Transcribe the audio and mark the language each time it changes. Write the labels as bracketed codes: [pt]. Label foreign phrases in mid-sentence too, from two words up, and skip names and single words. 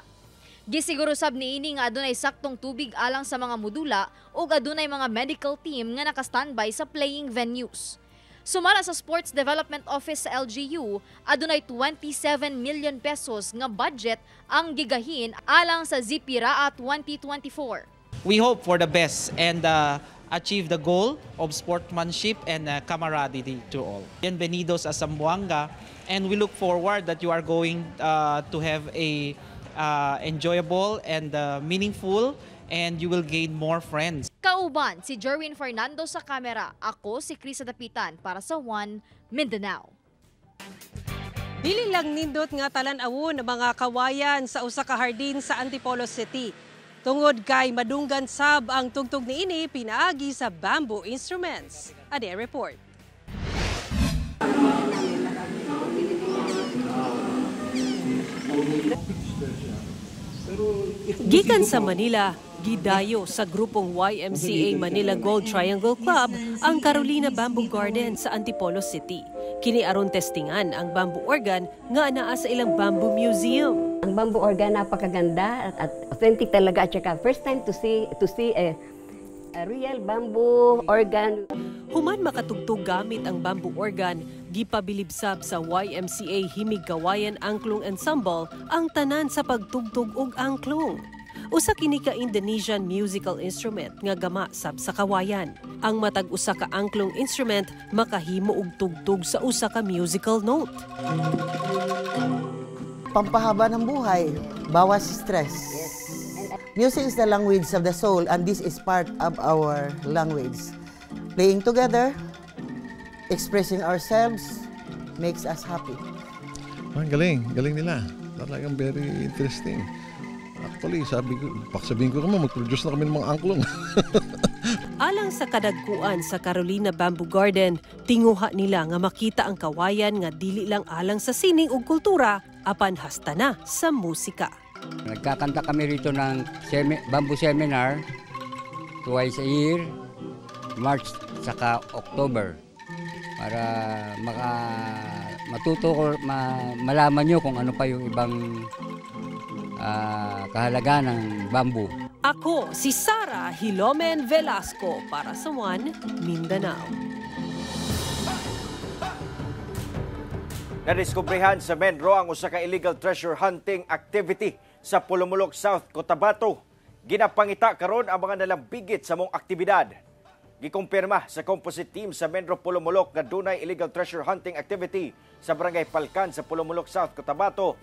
[ceb] Gisiguro sab niini nga adunay saktong tubig alang sa mga modula ug adunay mga [en] medical team [ceb] nga naka-standby sa [en] playing venues. [ceb] Sumala sa Sports Development Office sa LGU, adunay 27 million pesos nga budget ang gigahin alang sa ZIPIRA 2024. [en] We hope for the best and achieve the goal of sportsmanship and camaraderie to all. [es] Bienvenidos a [en] Zamboanga, and we look forward that you are going to have a enjoyable and meaningful and you will gain more friends. [ceb] Kauban si Jerwin Fernando sa kamera. Ako si Chris Dapitan para sa One Mindanao. Dili lang nindot nga talan-awon mga kawayan sa usa ka hardin sa Antipolo City. Tungod kay madunggan sab ang tugtog niini pinaagi sa [en] bamboo instruments. [ceb] Ade report. Gikan sa Manila, gidayo sa grupong YMCA Manila Gold Triangle Club ang Carolina Bamboo Garden sa Antipolo City. Kini aron testingan ang [en] bamboo organ [ceb] nga anaa sa ilang [en] bamboo museum. Ang bamboo organ [tl] napakaganda at authentic talaga at saka [en] first time to see a real bamboo organ. [ceb] Human makatugtog gamit ang [en] bamboo organ, [ceb] gipabilibsab sa YMCA Himig Kawayan Angklung Ensemble ang tanan sa pagtugtog og angklung. Usa kini ka [en] Indonesian musical instrument [ceb] nga gama sab sa kawayan. Ang matag usa ka angklung instrument makahimo og tugtog sa usa ka [en] musical note. [tl] Pampahaba ng buhay, bawas stress. [en] Music is the language of the soul and this is part of our language. Playing together, expressing ourselves, makes us happy. [tl] Galing nila. Talagang [en] very interesting. [tl] Actually, sabihin ko naman, mag-produce na kami ng mga angklong. [ceb] Alang sa kadagkuan sa Carolina Bamboo Garden, tinguha nila nga makita ang kawayan nga dili lang alang sa sining ug kultura, apan hasta na sa musika. [tl] Nagkakanta kami rito ng [en] bamboo seminar twice a year, [tl] March saka October, para malaman nyo kung ano pa yung ibang kahalagaan ng bamboo. [ceb] Ako si Sara Hilomen Velasco para sa One Mindanao. Nadiskubrihan sa Menro ang usa ka [en] illegal treasure hunting activity [ceb] sa Pulumulok South, Cotabato. Ginapangita karon ang mga nalambigit sa mong aktibidad. Gikumpirma sa composite team sa Menro Pulumulok nga dunay [en] illegal treasure hunting activity [ceb] sa Barangay Palkan sa Pulumulok South, Cotabato.